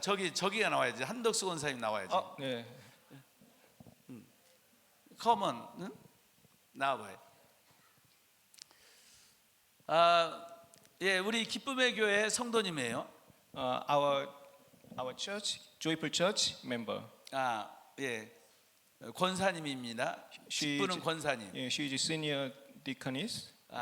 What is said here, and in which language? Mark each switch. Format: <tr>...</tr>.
<ko>저기가 나와야지. 한덕수 권사님 나와야지. 네. 커먼 나와봐요. 예, 우리 기쁨의 교회 성도님이에요.</ko> <en>Our church, Joyful Church member.</en> <ko>예, 권사님입니다. 직분은 권사님.</ko> <en>She is senior deaconess.</en>